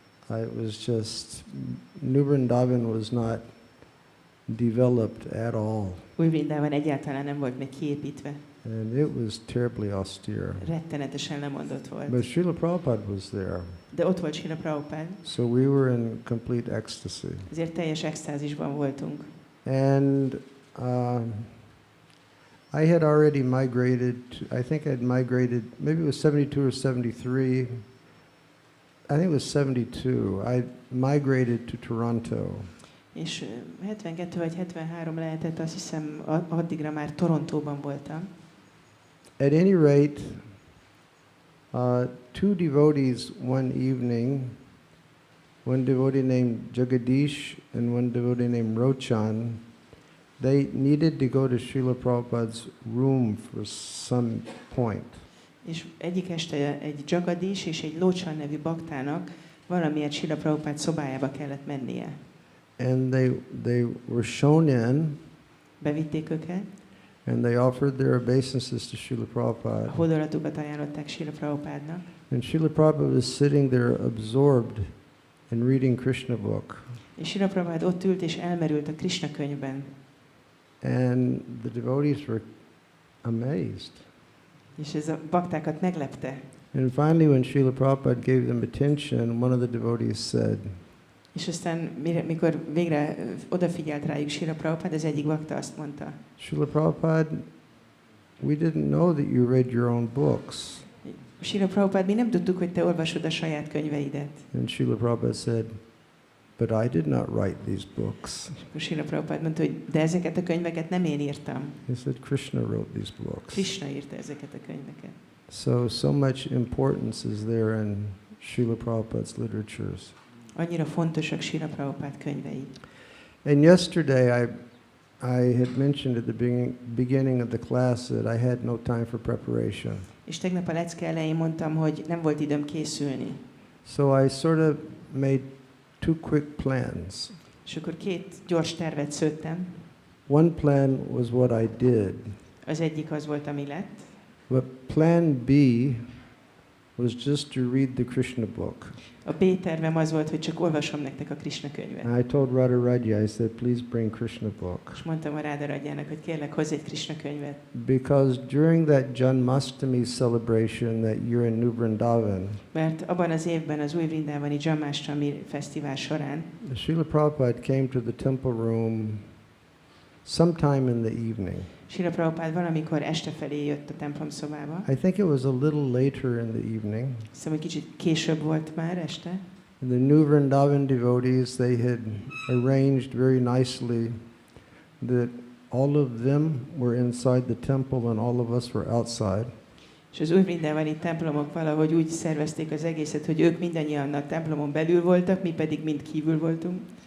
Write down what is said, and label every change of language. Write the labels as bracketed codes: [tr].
[en] It was just, New Vrindavan was not developed at all. [hu] Új Vrindában egyáltalán nem volt még kiépítve. [en] And it was terribly austere. [hu] Rettenetesen lemondott volt. [en] But Srila Prabhupada was there. [hu] De ott volt Srila Prabhupada. [en] So we were in complete ecstasy. [hu] Ezért teljes extázisban voltunk. [en] And I had already migrated to, I think I'd migrated, maybe it was 72 or 73. I think it was 72. I migrated to Toronto. [hu] És 72 vagy 73 lehetett, azt hiszem, addigra már Torontóban voltam. [en] At any rate, two devotees one evening, one devotee named Jagadish and one devotee named Rochan, they needed to go to Srila Prabhupada's room for some point. [hu] És egyik este egy Jagadis és egy Lochan nevű baktának valamiért Srila Prabhupada szobájába kellett mennie. [en] And they were shown in, [hu] Bevitték őket, [en] and they offered their obeisances to Srila [hu] a [en] Prabhupada. [hu] hódolatukat ajánlották Srila Prabhupádnak, [en] And Srila Prabhupada was sitting there absorbed in reading Krishna book. [hu] és Srila Prabhupada ott ült és elmerült a Krishna könyvben. [en] And the devotees were amazed. [hu] És ez a baktákat meglepte. [en] And finally, when Srila Prabhupada gave them attention, one of the devotees said, [hu] És aztán, mikor végre odafigyelt rájuk Srila Prabhupada, az egyik bakta azt mondta, [en] Srila Prabhupada, we didn't know that you read your own books. [hu] Srila Prabhupada, mi nem tudtuk, hogy te olvasod a saját könyveidet. [en] And Srila Prabhupada said, but I did not write these books. [hu] És akkor Srila Prabhupada mondta, hogy de ezeket a könyveket nem én írtam. [en] He said, Krishna wrote these books. [hu] Krishna írta ezeket a könyveket. [en] So much importance is there in Srila Prabhupada's literatures. [hu] Annyira fontosak Srila Prabhupada könyvei. [en] And yesterday I had mentioned at the beginning of the class that I had no time for preparation. [hu] És tegnap a lecke elején mondtam, hogy nem volt időm készülni. [en] So I sort of made two quick plans. [hu] És akkor két gyors tervet szőttem. [en] One plan was what I did, [hu] Az egyik az volt, ami lett. [en] but plan B was just to read the Krishna book. [hu] A B tervem az volt, hogy csak olvasom nektek a Krishna könyvet. [en] And I told Radha, I said, please bring Krishna book. [hu] És mondtam a Radha-radjának, hogy kérlek, hozz egy Krishna könyvet. [en] Because during that Janmashtami celebration that year in New Vrindavan, [hu] Mert abban az évben az új Vrindávani Janmashtami fesztivál során [en] Srila Prabhupada came to the temple room sometime in the evening. [hu] Srila Prabhupada valamikor este felé jött a templom szobába. [en] I think it was a little later in the evening. [hu] Hiszem, hogy kicsit később volt már este. [en] And the New Vrindavan devotees, they had arranged very nicely that all of them were inside the temple and all of us were outside. [hu] És az új Vrindávani templomok valahogy úgy szervezték az egészet, hogy ők mindannyian a templomon belül voltak, mi pedig mind kívül voltunk.